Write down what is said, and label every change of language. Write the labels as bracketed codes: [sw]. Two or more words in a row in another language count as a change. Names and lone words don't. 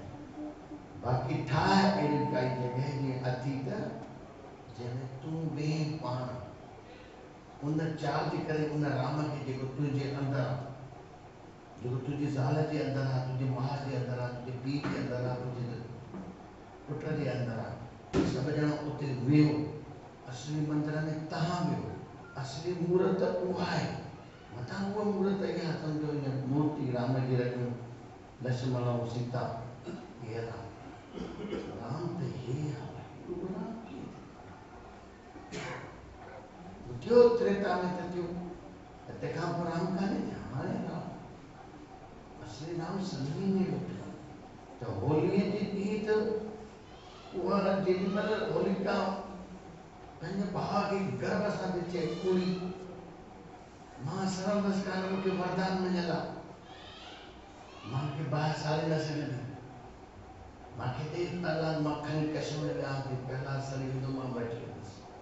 [sd] बाक़ी ठाहे अहिड़ी काई जॻह जीअं अतीत जंहिंमें तूं वेह पाण उन चार्ज करे उन राम खे जेको तुंहिंजे अंदरि आहे, जेको तुंहिंजी ज़ाल जे अंदरि आहे, तुंहिंजे माउ जे अंदरि आहे, तुंहिंजे पीउ जे अंदरि आहे, तुंहिंजे पुट जे अंदरि आहे, सभु ॼणा उते वेहो। असली मंदिर में तव्हां वेहो। असली मूर्त उहा आहे। मथां उहा मूर्त इहा सम्झो हीअं मूर्ति राम जी रखियूं, लक्ष्मण ऐं सीता, इहे राम त हे आहे। उहो राम थियो त्रेता में त थियो, तंहिंखां पोइ राम कान्हे थियो। हाणे राम असली राम सभिनी में वेठो। त होलीअ जे ॾींहुं त उहा जेॾीमहिल होलिका पंहिंजे भाउ खे गर्व सां थी चए कुड़ी, मां सरंदसि कान, मूंखे वरदान मिलियल आहे, मूंखे ॿाहिरि साड़े न सघंदी, मूंखे देर ताला मां खणी कश में विया थी, प्रहलाद सड़ी वेंदो, मां बची वेंदुसि।